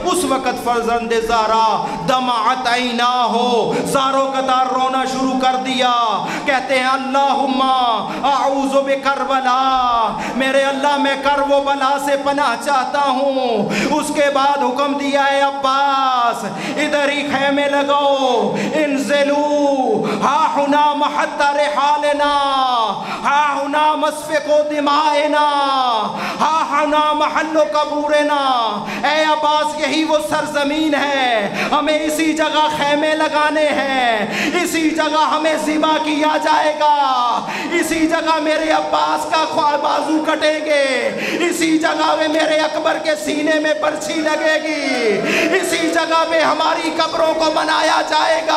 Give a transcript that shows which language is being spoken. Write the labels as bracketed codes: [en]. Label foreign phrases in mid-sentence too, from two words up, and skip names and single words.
[ur] اس وقت فرزند زارا [ar] دمعت عینا ہو [ur] زاروں قطار رونا شروع کر دیا. کہتے ہیں [ar] اللہم اعوذ بکربلا، [ur] میرے اللہ میں کرب و بلا سے پناہ چاہتا ہوں. اس کے بعد حکم دیا ہے عباس ادھر ہی خیمے لگاؤ، [ar] انزلو ہا ہنا محط رحالنا، ہا ہنا مسفق دمائنا، ہا ہنا محل قبورنا. [ur] اے عباس یہی وہ سرزمین ہے، ہمیں اسی جگہ خیمے لگانے ہیں، اسی جگہ ہمیں ذبح کیا جائے گا، اسی جگہ میرے عباس کا بازو کٹیں گے، اسی جگہ میں میرے اکبر کے سینے میں برچھی لگے گی، اسی جگہ پہ ہماری قبروں کو منایا جائے گا.